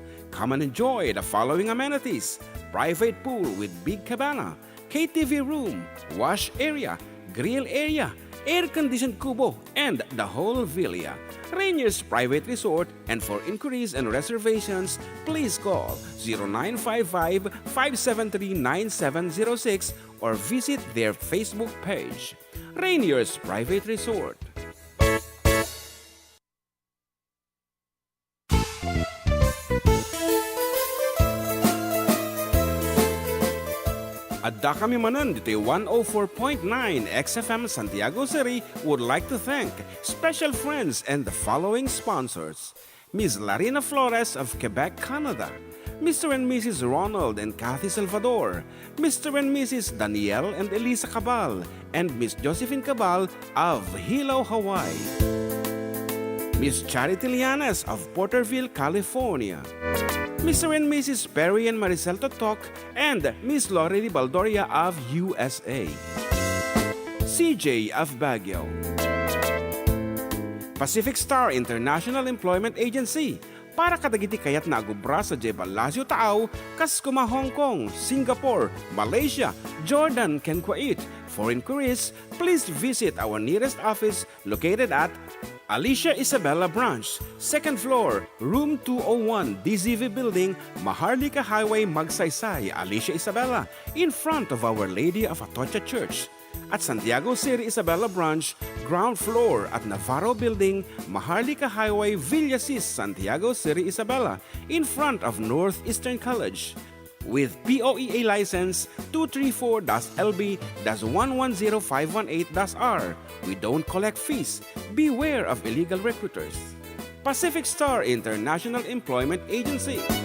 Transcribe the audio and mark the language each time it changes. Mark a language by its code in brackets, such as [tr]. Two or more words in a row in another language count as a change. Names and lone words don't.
[en] Come and enjoy the following amenities: private pool with big cabana, KTV room, wash area, grill area, air-conditioned kubo, and the whole villa. Reineer's Private Resort, and for inquiries and reservations, please call 0955-573-9706 or visit their Facebook page. Reineer's Private Resort. [ilo] Adda kami Manen, Ditoy [en] 104.9 XFM Santiago City would like to thank special friends and the following sponsors: Ms. Larina Flores of Quebec, Canada; Mr. and Mrs. Ronald and Kathy Salvador; Mr. and Mrs. Danielle and Elisa Cabal; and Miss Josephine Cabal of Hilo, Hawaii; Miss Charity Lianas of Porterville, California; Mr. and Mrs. Perry and Maricel Totok, and Miss Lori Baldoria of USA; CJ of Baguio; Pacific Star International Employment Agency, [ilo] para kadagiti kayat na agubra sa Jebalasio Tao, Kaskuma, Hong Kong, Singapore, Malaysia, Jordan, ken Kuwait. [en] For inquiries, please visit our nearest office located at Alicia Isabella Branch, 2nd floor, room 201, DZV Building, Maharlika Highway, Magsaysay, Alicia Isabella, in front of Our Lady of Atocha Church. At Santiago City Isabella Branch, ground floor at Navarro Building, Maharlika Highway, Villasis, Santiago City Isabella, in front of Northeastern College. With POEA license 234-LB-110518-R. We don't collect fees. Beware of illegal recruiters. Pacific Star International Employment Agency.